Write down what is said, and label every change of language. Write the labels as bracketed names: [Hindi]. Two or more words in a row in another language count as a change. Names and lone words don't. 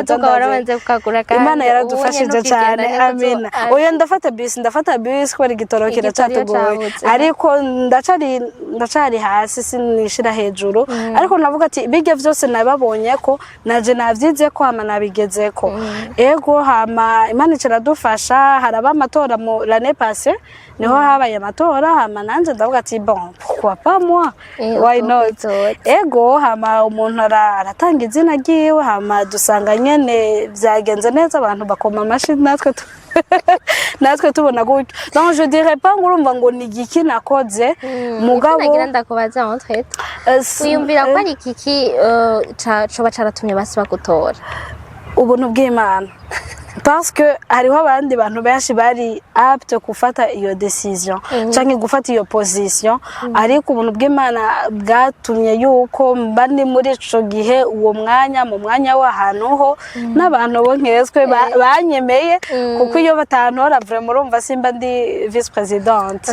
[Rundi] Imana yaradufashije cyane amina oya ndafata bus ko ari gitorokera cyatugoye ariko ndacari hasi sinishira hejuru ariko navuga ati bige vyose nababonye ko naje navyize ko hama nabigezeko ego hama Imana iradufasha haraba amatora mu [French] l'année passée [Rundi] niho habaye amatora hama nanje ndavuga ati [French] bon pourquoi pas moi [English] why not [Rundi] ego hama umuntu aratanga izina ryiwe hama dusanga nyene vyagenze neza abantu bakoma amashi natwe tubona gutyo [French] donc je dirais pas [Rundi] ngurumva ngo ni igiki nakoze mugabo nagira ndakubaza [French] en fait [Rundi] uyumvira ko ari ikiki coba caratumye basiba gutora ubuntu bw'Imana [French] parce que [Rundi] hariho abandi bantu benshi bari apte gufata iyo decision canke gufata iyo position ariko ubuntu bw'Imana bwatumye yuko mbandi muri ico gihe uwo mwanya mu mwanya w'ahantu ho n'abantu bo nkeswe banyemeye kuko iyo batantora vraiment urumva simba ndi [French] vice presidente.